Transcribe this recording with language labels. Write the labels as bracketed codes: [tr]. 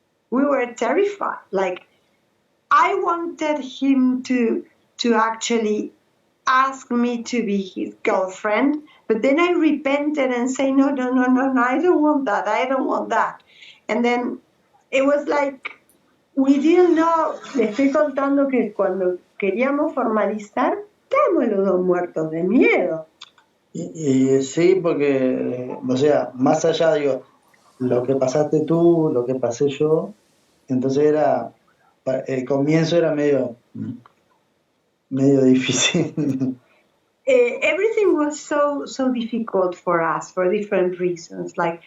[en] We were terrified. Like, I wanted him to actually ask me to be his girlfriend, but then I repented and say, no, I don't want that. I don't want that. And then it was like, we didn't know. [es] Le estoy contando que cuando queríamos formalizar, estábamos los dos muertos de miedo. Y sí, porque, o sea, más allá, digo, lo que pasaste tú, lo que pasé yo, entonces el comienzo era medio difícil. [en] Everything was so difficult for us for different reasons.